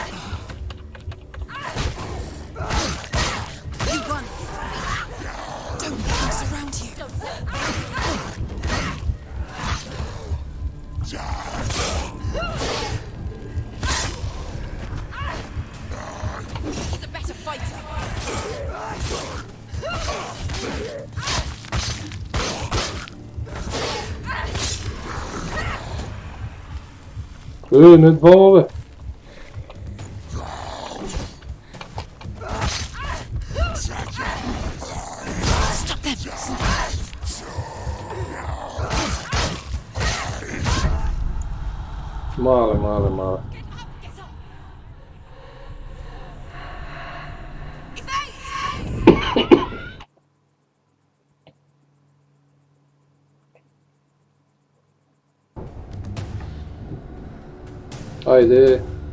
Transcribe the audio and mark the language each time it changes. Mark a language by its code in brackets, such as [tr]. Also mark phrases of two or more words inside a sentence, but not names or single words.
[en] You won. Don't let them surround you. He's a better fighter. [bg] Не двама, бе! [en] Stop them. [bg] Мале. Айде!